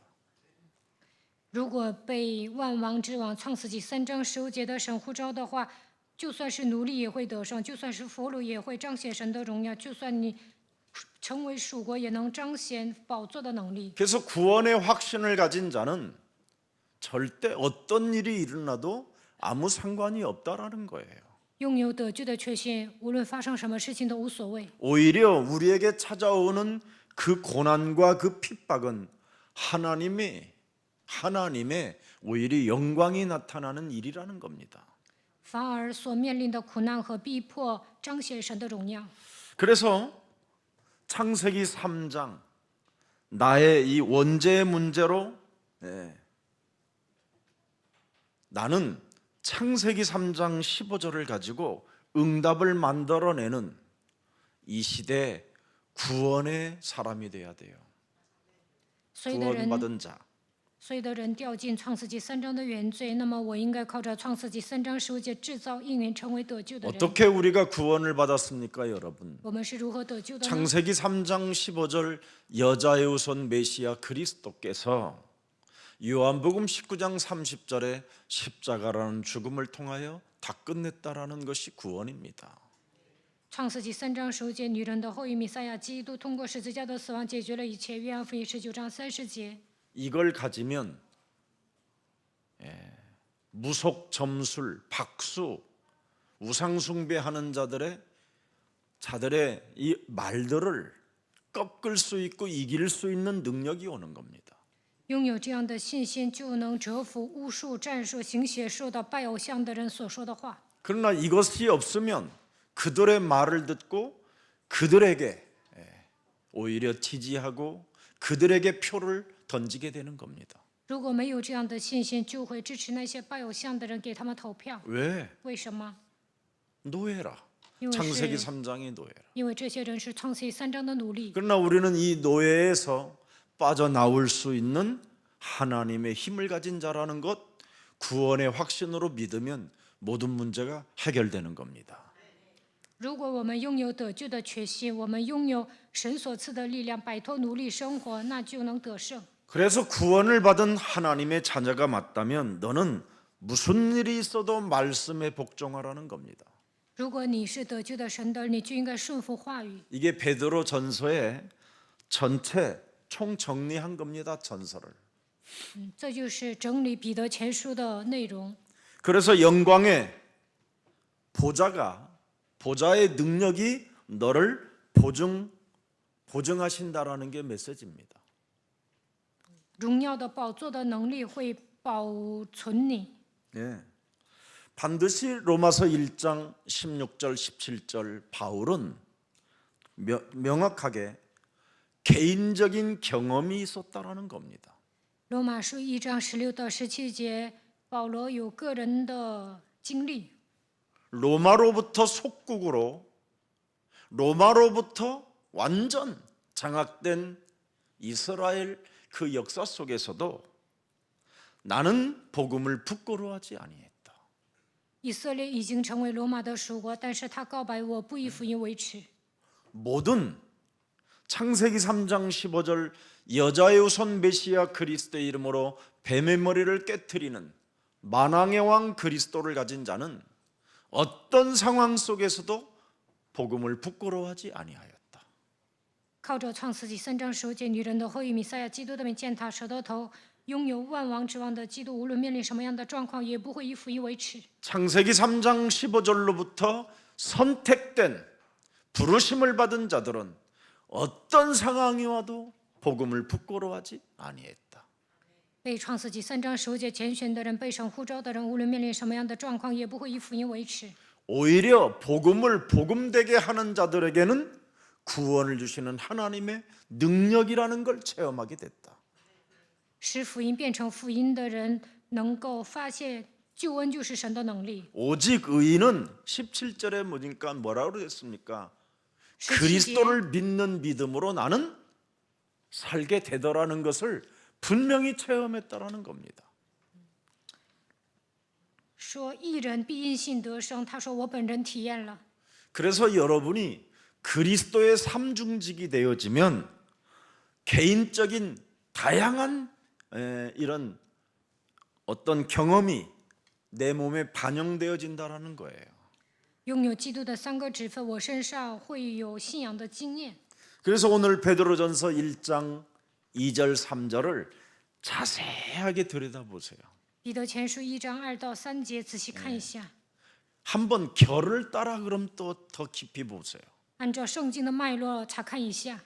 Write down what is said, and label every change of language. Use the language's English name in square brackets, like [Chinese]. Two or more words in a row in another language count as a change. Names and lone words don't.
[Chinese] 如果被万王之王创世纪3章15节的神呼召的话，就算是奴隶也会得胜，就算是俘虏也会彰显神的荣耀，就算你成为属国也能彰显宝座的能力。 [Korean] 그래서 구원의 확신을 가진 자는 절대 어떤 일이 일어나도 아무 상관이 없다라는 거예요. [Chinese] 拥有得救的确信，无论发生什么事情都无所谓。 [Korean] 오히려 우리에게 찾아오는 그 고난과 그 핍박은 하나님의 오히려 영광이 나타나는 일이라는 겁니다. [Chinese] 反而所面临的苦难和逼迫，彰显神的荣耀。 [Korean] 그래서 창세기 3장 나의 이 원죄의 문제로 나는 창세기 3장 15절을 가지고 응답을 만들어내는 이 시대 구원의 사람이 돼야 돼요. [Chinese] 所有的人 [Korean] 구원받은 자. [Chinese] 所有的人掉进创世纪3章的原罪，那么我应该靠着创世纪3章15节制造应允，成为得救的人。 [Korean] 어떻게 우리가 구원을 받았습니까, 여러분? [Chinese] 我们是如何得救的呢？ [Korean] 창세기 3장 15절 여자의 후손 메시아 그리스도께서 요한복음 19장 30절에 십자가라는 죽음을 통하여 다 끝냈다라는 것이 구원입니다. [Chinese] 创世纪3章15节，女人的后裔弥赛亚基督通过十字架的死亡解决了一切。约翰福音19章30节。 [Korean] 이걸 가지면 무속 점술, 박수, 우상 숭배하는 자들의 이 말들을 꺾을 수 있고 이길 수 있는 능력이 오는 겁니다. [Chinese] 拥有这样的信心，就能折服巫术、战术、行邪术的拜偶像的人所说的话。 [Korean] 그러나 이것이 없으면 그들의 말을 듣고 그들에게 오히려 지지하고 그들에게 표를 던지게 되는 겁니다. [Chinese] 如果没有这样的信心，就会支持那些拜偶像的人，给他们投票。 [Korean] 왜? [Chinese] 为什么？ [Korean] 노예라. [Chinese] 因为 [Korean] 창세기 [Chinese] 是 [Korean] 3장의 노예라. [Chinese] 因为这些人是创世纪3章的奴隶。 [Korean] 그러나 우리는 이 노예에서 빠져나올 수 있는 하나님의 힘을 가진 자라는 것 구원의 확신으로 믿으면 모든 문제가 해결되는 겁니다. [Chinese] 如果我们拥有得救的决心，我们拥有神所赐的力量，摆脱奴隶生活，那就能得胜。 [Korean] 그래서 구원을 받은 하나님의 자녀가 맞다면 너는 무슨 일이 있어도 말씀에 복종하라는 겁니다. [Chinese] 如果你是得救的神的，你就应该顺服话语。 [Korean] 이게 베드로 전서의 전체 총 정리한 겁니다. 전서를. [Chinese] 这就是整理彼得前书的内容。 [Korean] 그래서 영광의 보좌의 능력이 너를 보증하신다라는 게 메시지입니다. [Chinese] 荣耀的宝座的能力会保存你。 [Korean] 예. 반드시 로마서 1장 16절 17절 바울은 명확하게 개인적인 경험이 있었다라는 겁니다. [Chinese] 罗马书1章16到17节，保罗有个人的经历。 [Korean] 로마로부터 속국으로 로마로부터 완전 장악된 이스라엘 그 역사 속에서도 나는 복음을 부끄러워하지 아니했다. [Chinese] 以色列已经成为罗马的属国，但是他告白我不以福音为耻。 [Korean] 모든 창세기 3장 15절 여자의 후손 메시아 그리스도의 이름으로 뱀의 머리를 깨트리는 만왕의 왕 그리스도를 가진 자는 어떤 상황 속에서도 복음을 부끄러워하지 아니하였다. [Chinese] 靠着创世纪3章15节，女人的后裔弥赛亚基督的名践踏蛇的头，拥有万王之王的基督，无论面临什么样的状况，也不会以福音为耻。 [Korean] 창세기 3장 15절로부터 선택된 부르심을 받은 자들은 어떤 상황이 와도 복음을 부끄러워하지 아니했다. [Chinese] 被创世纪3章15节拣选的人，被神呼召的人，无论面临什么样的状况，也不会以福音为耻。 [Korean] 오히려 복음을 복음되게 하는 자들에게는 구원을 주시는 하나님의 능력이라는 걸 체험하게 됐다. [Chinese] 使福音变成福音的人，能够发现救恩就是神的能力。 [Korean] 오직 의인은 17절에 보니까 뭐라고 그랬습니까? [Chinese] 17节 [Korean] 그리스도를 믿는 믿음으로 나는 살게 되더라는 것을 분명히 체험했다라는 겁니다. [Chinese] 说义人必因信得生，他说我本人体验了。 [Korean] 그래서 여러분이 그리스도의 삼중직이 되어지면 개인적인 다양한 이런 어떤 경험이 내 몸에 반영되어진다라는 거예요. [Chinese] 拥有基督的3个职分，我身上会有信仰的经验。 [Korean] 그래서 오늘 베드로전서 1장 2절 3절을 자세하게 들여다보세요. [Chinese] 彼得前书1章2到3节，仔细看一下。 [Korean] 한번 결을 따라 그럼 또 더 깊이 보세요. [Chinese] 按照圣经的脉络查看一下，